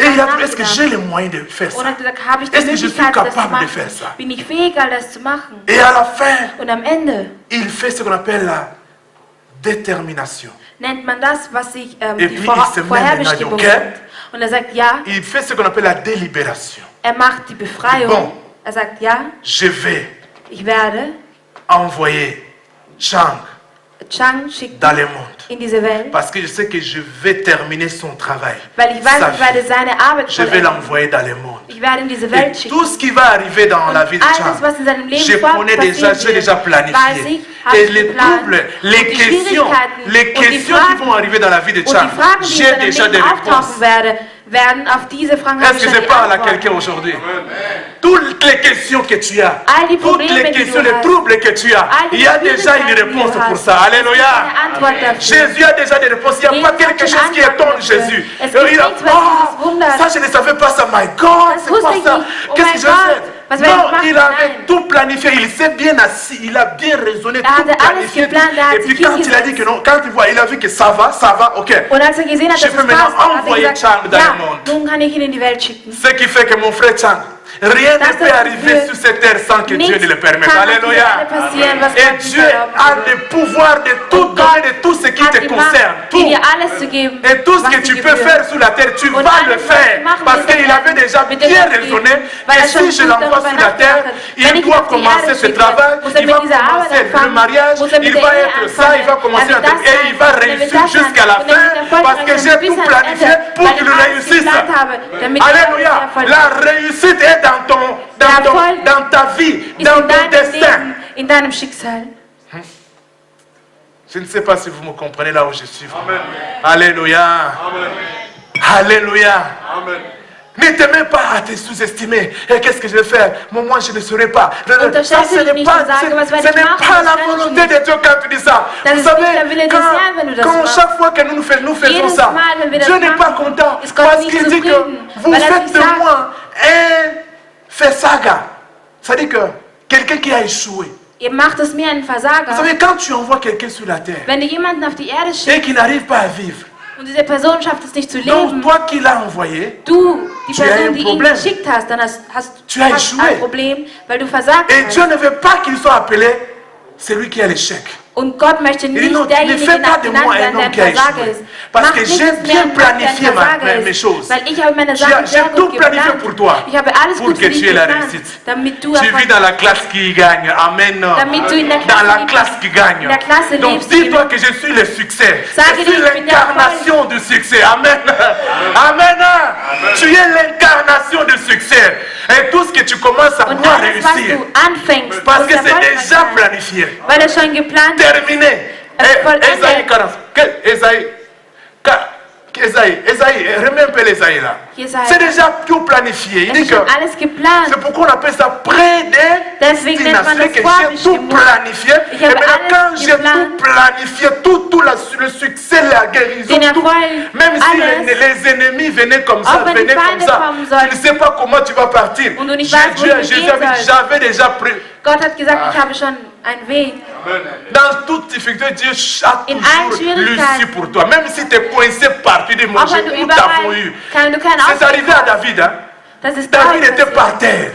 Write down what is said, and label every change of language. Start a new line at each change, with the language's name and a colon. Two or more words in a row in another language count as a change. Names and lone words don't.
French: Et il
German: Sachen
French: a dit, est-ce que
German: nachgedacht.
French: j'ai les moyens de faire
German: Und
French: ça?
German: hat gesagt, habe ich die
French: Est-ce que je suis
German: Möglichkeit, das zu
French: capable de
German: machen?
French: faire ça?
German: Bin ich fähig, all das zu machen?
French: Et à la fin,
German: Und am Ende
French: il fait ce qu'on appelle la détermination.
German: nennt man das, was sich
French: Et
German: die
French: puis, il se met
German: Vorherbestimmung
French: maintenant, ok?
German: nennt. Und er sagt ja,
French: Il fait ce qu'on appelle la délibération.
German: er macht die Befreiung.
French: Bon.
German: Er sagt ja,
French: Je vais
German: ich werde
French: envoyer Chang
German: Chang schicken
French: dans le monde.
German: in diese Welt,
French: Parce que je sais que je vais terminer son travail.
German: weil ich weiß,
French: Sa
German: ich werde
French: vie.
German: seine Arbeit
French: Je vais
German: vollenden.
French: l'envoyer dans le monde.
German: Ich werde in diese
French: Et
German: Welt schicken.
French: tout ce qui va arriver dans la vie de
German: Alles,
French: Chang,
German: was in seinem Leben
French: je connais déjà, j'ai déjà
German: weiß
French: planifié.
German: ich, habe
French: Et
German: ich
French: les
German: geplant.
French: troubles, les
German: Und die
French: questions,
German: Schwierigkeiten
French: les
German: und die
French: questions qui
German: Fragen
French: vont arriver dans la vie de
German: und die
French: Chang,
German: Fragen, die in
French: j'ai
German: seinem
French: déjà des
German: Leben
French: réponses.
German: auftauchen werden, auf diese Fragen habe
French: Est-ce
German: ich
French: que
German: schon
French: je
German: die
French: parle à
German: Antwort.
French: quelqu'un aujourd'hui? Toutes les questions que tu as,
German: All die
French: toutes
German: Probleme,
French: les
German: die
French: questions,
German: du
French: les
German: hast,
French: troubles que tu as,
German: all die
French: il y a déjà une
German: Schwierigkeiten, die du
French: réponse pour
German: hast,
French: ça.
German: es gibt
French: Alléluia.
German: eine Antwort dafür.
French: Jésus a déjà des réponses. Il n'y a pas
German: Jesus
French: quelque
German: hat
French: chose qui
German: schon
French: étonne
German: Antworten
French: Jésus.
German: dafür. Es gibt
French: Il a,
German: nichts, was Jesus wundert.
French: ça je ne savais pas ça.
English: My God,
German: Das
French: c'est quoi
German: wusste ich
French: ça?
German: nicht. Oh
French: Qu'est-ce
German: mein
French: que je
German: Gott,
French: fais?
German: Was werde ich
French: Non,
German: machen?
French: il avait
German: Nein.
French: tout planifié. Il s'est bien assis. Il a bien raisonné,
German: Er
French: tout
German: hatte alles
French: planifié.
German: geplant, er hat
French: Et puis
German: sich
French: quand il a dit que non, quand il voit, il a vu que ça va, ok.
German: Und als er gesehen hat,
French: Je
German: dass
French: peux
German: es
French: maintenant
German: passt, hat
French: envoyer
German: er
French: Chang
German: gesagt,
French: dans le
German: ja,
French: monde.
German: nun kann ich ihn in die Welt schicken.
French: Ce qui fait que mon frère Chang, rien ne
German: Das
French: peut arriver
German: wird
French: sur cette terre sans que Dieu
German: Nichts
French: ne le permette.
German: kann auf dieser
French: Alléluia.
German: Erde passieren, was
French: Et
German: Gott nicht
French: Dieu
German: erlauben
French: a
German: würde.
French: le pouvoir de tout
German: Und
French: donner,
German: Gott
French: de tout ce qui
German: hat
French: te
German: die
French: concerne.
German: Macht,
French: Tout.
German: dir alles zu geben,
French: Et tout ce
German: was
French: que
German: dir
French: tu peux
German: gebührt.
French: faire sur la terre, tu
German: Und
French: vas
German: alles,
French: le
German: was
French: faire.
German: du machen
French: Parce
German: wirst,
French: qu'il avait déjà
German: wird er
French: bien
German: das
French: raisonné
German: geben. Weil
French: que
German: er schon
French: si je
German: gut
French: l'envoie
German: darüber
French: sur la terre,
German: nachgedacht hat. Wenn
French: il
German: ich
French: doit
German: auf die
French: commencer
German: Erde
French: ce
German: schicke,
French: travail,
German: muss er
French: il
German: mit
French: va
German: dieser Arbeit
French: commencer le
German: anfangen,
French: mariage,
German: muss er mit
French: il
German: der
French: va
German: Ehe
French: être ça,
German: anfangen,
French: il va commencer
German: er
French: un
German: wird
French: truc
German: das
French: et
German: sein,
French: il va
German: und er wird
French: réussir
German: das sein,
French: jusqu'à la
German: und er wird
French: fin
German: erfolgreich
French: parce que
German: sein
French: j'ai
German: bis
French: tout
German: ans
French: planifié
German: Ende,
French: pour
German: weil
French: qu'il
German: ich alles
French: réussisse.
German: geplant habe, damit er
French: Alléluia.
German: erfolgreich
French: La
German: ist.
French: réussite est dans ta vie,
German: Ist
French: dans
German: in
French: ton
German: deinem
French: destin.
German: Leben, in deinem Schicksal.
French: Je ne sais pas si vous me comprenez là où je suis. Amen. Alléluia. Amen. Alléluia. Amen. Ne te mets pas à te sous-estimer. Et qu'est-ce que je vais faire? Moi, je ne saurais pas. Ça, ce n'est pas, la volonté de Dieu quand tu dis ça. Vous savez, quand chaque fois que nous faisons ça, Dieu n'est pas content. Parce qu'il dit que vous faites de moi un Versager. C'est-à-dire que quelqu'un qui a échoué.
German: Ihr macht es mir einen
French: Vous
German: Versager.
French: savez, quand tu envoies quelqu'un sur la terre
German: Wenn du jemanden auf die Erde
French: et
German: schickst
French: qu'il n'arrive pas à vivre,
German: und diese Person schafft es nicht zu
French: donc
German: leben,
French: toi qui l'as envoyé,
German: du, die
French: Tu as
German: Person,
French: un
German: die ihn
French: problème.
German: geschickt hast, dann hast
French: Tu as
German: hast
French: échoué.
German: ein Problem, weil du versagt
French: et
German: hast.
French: Dieu ne veut pas qu'il soit appelé celui qui a l'échec.
German: Und Gott möchte
French: dit, non,
German: nicht
French: tu ne
German: derjenige
French: fais pas de
German: genannt
French: moi un
German: werden,
French: homme
German: der ein
French: qui a
German: Versager
French: échoué.
German: ist.
French: Parce
German: Mach
French: que
German: nicht
French: j'ai
German: aus mir
French: bien
German: einen Gott, der ein
French: planifié
German: Versager
French: mes
German: ist.
French: choses.
German: Weil ich habe meine Sachen
French: J'ai
German: sehr
French: tout
German: gut
French: planifié
German: geplant.
French: pour toi.
German: Ich habe alles
French: Pour
German: gut
French: que
German: für dich
French: tu aies la
German: geplant,
French: réussite.
German: damit du
French: Tu vis dans la classe qui gagne. Amen.
German: Damit du in der
French: Dans
German: Klasse
French: la
German: lebst.
French: classe qui gagne.
German: In der Klasse
French: Donc
German: lebst,
French: dis-toi que je suis le succès.
German: Sage
French: Je
German: dir,
French: suis
German: ich bin der
French: l'incarnation du succès. Amen. Amen. Tu es l'incarnation du succès. Et tout ce que tu commences à
German: Und
French: pouvoir
German: alles, was
French: réussir.
German: du anfängst,
French: Parce
German: muss
French: que c'est
German: erfolgreich
French: déjà
German: sein.
French: planifié.
German: Weil er schon geplant ist.
French: Terminé. Ésaïe 40. Ésaïe, remets un peu l'Ésaïe là. Jesaja. C'est déjà tout planifié. Il
German: Es
French: dit
German: ist
French: que
German: schon alles geplant.
French: c'est pourquoi on appelle ça
German: Deswegen nennt man
French: prédestination,
German: das
French: que j'ai tout
German: Vorbestimmung.
French: planifié.
German: Ich
French: Et
German: habe
French: maintenant,
German: alles
French: quand j'ai
German: geplant.
French: tout planifié, tout le succès, la guérison,
German: Den
French: tout,
German: Erfolg,
French: même si
German: alles.
French: les ennemis venaient comme ça,
German: Auch wenn die
French: venaient comme
German: Feinde
French: ça,
German: kommen sollten.
French: tu ne sais pas comment tu vas partir.
German: Und du nicht weißt, wohin du gehen sollst.
French: J'avais déjà pris.
German: Gott hat gesagt, ich habe schon einen Weg.
French: Dans toute difficulté, Dieu a
German: In allen
French: toujours
German: Schwierigkeiten.
French: l'issue pour toi. Même si tu es coincé partout du monde,
German: Auch wenn du
French: nous t'avons eu.
German: überall, du keinen
French: C'est
German: Ausweg
French: arrivé à
German: hast.
French: David. Hein?
German: Das ist
French: David
German: David
French: était
German: passiert.
French: par terre.